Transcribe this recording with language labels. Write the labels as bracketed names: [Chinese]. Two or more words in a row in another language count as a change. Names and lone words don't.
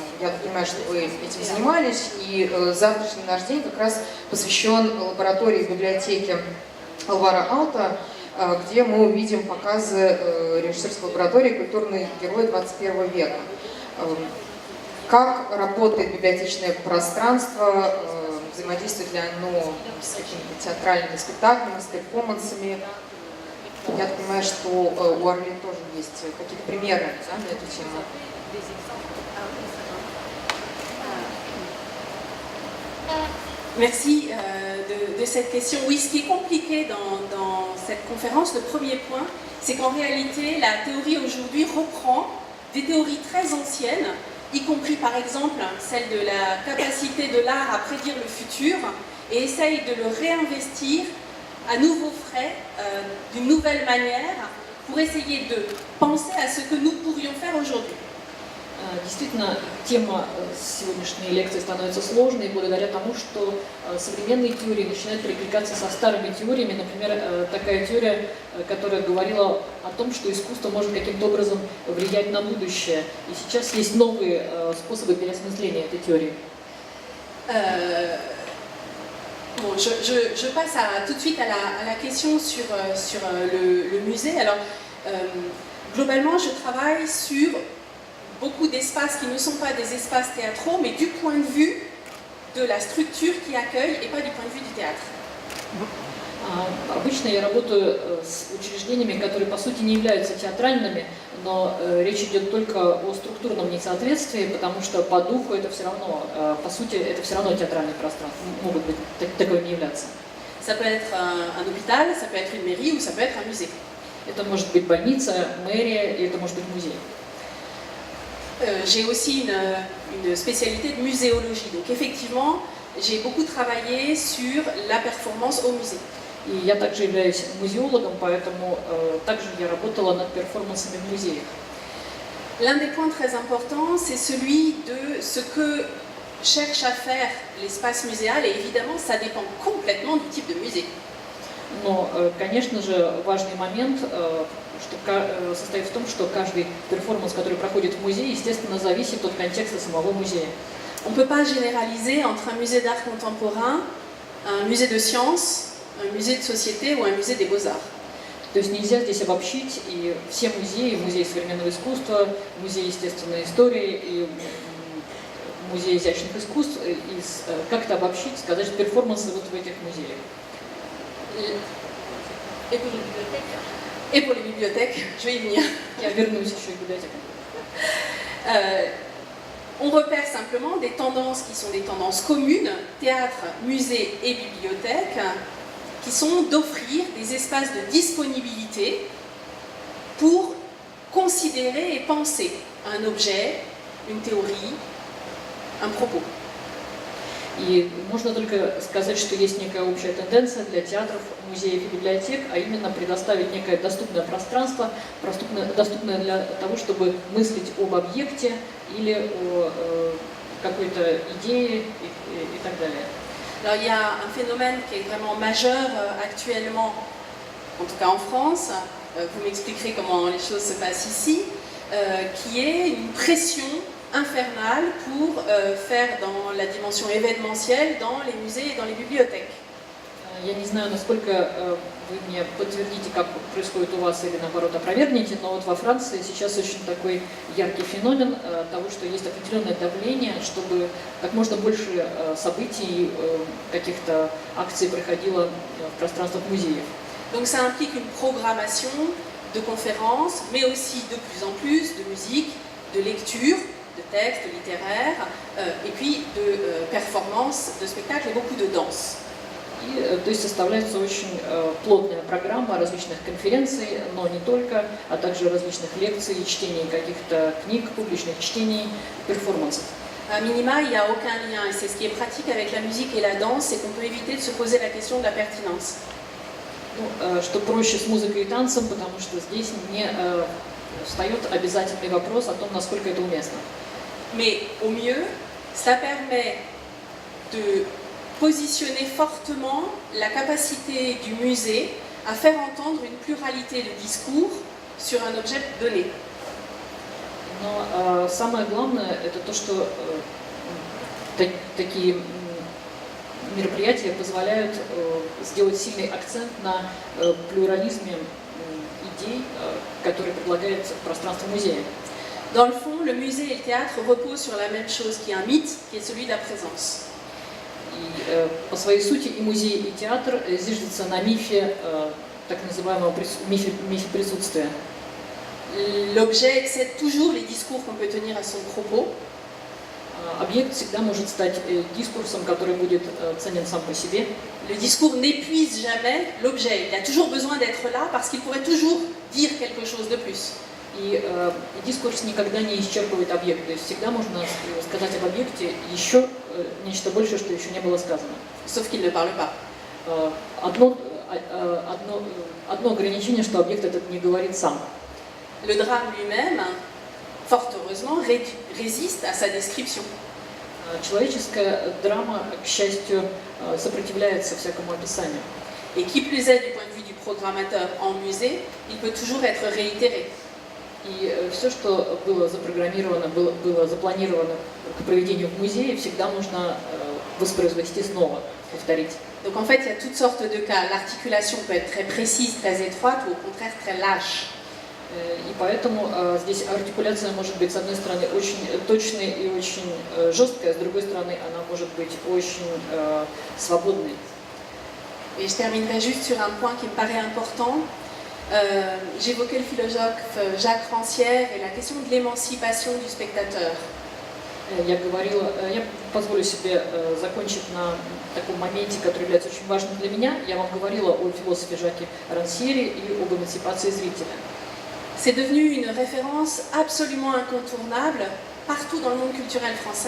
[Russian] Я так понимаю, что вы этим занимались, и завтрашний наш день как раз посвящен лаборатории в библиотеке Алвара Алта, где мы увидим показы режиссерской лаборатории «Культурный герой 21 века». Как работает библиотечное пространство, взаимодействует ли оно с какими-то театральными спектаклями, с перформансами? Я так понимаю, что у Арвели тоже есть какие-то примеры, да, на эту тему. [French] Merci de cette question. Oui, ce qui est compliqué dans cette conférence, le premier point, c'est qu'en réalité, la théorie aujourd'hui reprend des théories très anciennes, y compris par exemple celle de la capacité de l'art à prédire le futur, et essaye de le réinvestir à nouveau frais, d'une nouvelle manière, pour essayer de penser à ce que nous pourrions faire aujourd'hui. [Russian] Действительно, тема сегодняшней лекции становится сложной благодаря тому, что современные теории начинают перекликаться со старыми теориями. Например, такая теория, которая говорила о том, что искусство может каким-то образом влиять на будущее. И сейчас есть новые способы переосмысления этой теории. [French] Bon, je passe tout de suite à la question sur le musée. Alors, globalement, je travaille sur beaucoup d'espaces qui ne sont pas des espaces théâtraux, mais du point de vue de la structure qui accueille et pas du point de vue du théâtre. [Russian] Обычно я работаю с учреждениями, которые по сути не являются театральными, но речь идет только о структурном несоответствии, потому что по духу это все равно, по сути, это все равно театральные пространства, могут быть таковыми являться. [French] Ça peut être un hôpital, ça peut être une mairie ou ça peut être un musée. [Russian] Это может быть больница, мэрия, и это может быть музей. [French] J'ai aussi une spécialité de muséologie, donc effectivement, j'ai beaucoup travaillé sur la performance au musée. [Russian] И я также являюсь музеологом, поэтому также я работала над перформансами в музеях. [French] L'un des points très importants, c'est celui de ce que cherche à faire l'espace muséal, et évidemment, ça dépend complètement du type de musée. [Russian] Но, конечно же, важный момент состоит в том, что каждый перформанс, который проходит в музее, естественно, зависит от контекста самого музея. [French] On ne peut pas généraliser entre un musée d'art contemporain, un musée de sciences, un musée de société ou un musée des beaux-arts. [Russian] То есть нельзя здесь обобщить и все музеи, музей современного искусства, музей естественной истории и музей изящных искусств, и как-то обобщить, сказать перформансы вот в этих музеях. [French] Et pour les bibliothèques, je vais y venir. [Russian] Я вернусь еще к библиотекам. [French] On repère simplement des tendances qui sont des tendances communes, théâtre, musée et bibliothèque, qui sont d'offrir des espaces de disponibilité pour considérer et penser un objet, une théorie, un propos. [Russian] И можно только сказать, что есть некая общая тенденция для театров, музеев и библиотек, а именно предоставить некое доступное пространство, доступное для того, чтобы мыслить об объекте или о какой-то идее и так далее. [French] Alors il y a un phénomène qui est vraiment majeur actuellement, en tout cas en France, vous m'expliquerez comment les choses se passent ici, qui est une pression infernale pour faire dans la dimension événementielle dans les musées et dans les bibliothèques. [Russian] Я не знаю, насколько вы мне подтвердите, как происходит у вас, или наоборот опровергнете, но вот во Франции сейчас очень такой яркий феномен того, что есть определенное давление, чтобы как можно больше событий, каких-то акций проходило в пространствах музеев. [French] Donc ça implique une programmation de conférences, mais aussi de plus en plus de musique, de lecture, de textes littéraires, et puis de performances, de spectacles et beaucoup de danse. [Russian] И, то есть составляется очень плотная программа различных конференций, но не только, а также различных лекций, чтений каких-то книг, публичных чтений, перформансов. [French] À minima, il n'y a aucun lien, et c'est ce qui est pratique avec la musique et la danse, c'est qu'on peut éviter de se poser la question de la pertinence. [Russian] Ну, что проще с музыкой и танцем, потому что здесь не встает обязательный вопрос о том, насколько это уместно. [French] Mais au mieux, ça permet de positionner fortement la capacité du musée à faire entendre une pluralité de discours sur un objet donné. [Russian] Но самое главное это то, что такие мероприятия позволяют сделать сильный акцент на плюрализме идей, которые предлагает пространство музея. [French] Dans le fond, le musée et le théâtre reposent sur la même chose, qui est un mythe, qui est celui de la présence. [Russian] И по своей сути и музей, и театр зиждется на мифе, так называемого мифе присутствия. [French] L'objet excède toujours les discours qu'on peut tenir à son propos. [Russian] Объект всегда может стать дискурсом, который будет ценен сам по себе. [French] Le discours n'épuise jamais l'objet. Il a toujours besoin d'être là parce qu'il pourrait toujours dire quelque chose de plus. [Russian] И дискурс никогда не исчерпывает объект. То есть всегда можно сказать об объекте еще нечто большее, что еще не было сказано. [French] Sauf qu'il ne parle pas. [Russian] Одно ограничение, что объект этот не говорит сам. [French] Le drame lui-même, fort heureusement, résiste à sa description. [Russian] Человеческая драма, к счастью, сопротивляется всякому описанию. [French] Et qui plus est, du point de vue du programmateur en musée, il peut toujours être réitéré. [Russian] И все, что было запрограммировано, было запланировано к проведению в музее, всегда можно воспроизвести снова, повторить. [French] Donc en fait, il y a toutes sortes de cas. L'articulation peut être très précise, très étroite, ou au contraire très lâche. [Russian] И поэтому здесь артикуляция может быть, с одной стороны, очень точной и очень жесткой, а с другой стороны, она может быть очень свободной. [French] Et je terminerai juste sur un point qui me paraît important. J'évoquais le philosophe Jacques Rancière et la question de l'émancipation du spectateur. [Russian] Я позволю себе закончить на таком моменте, который является очень важным для меня. Я вам говорила о философе Жаке Рансьере и об эмансипации зрителя. [French] C'est devenu une référence absolument incontournable partout dans le monde culturel français.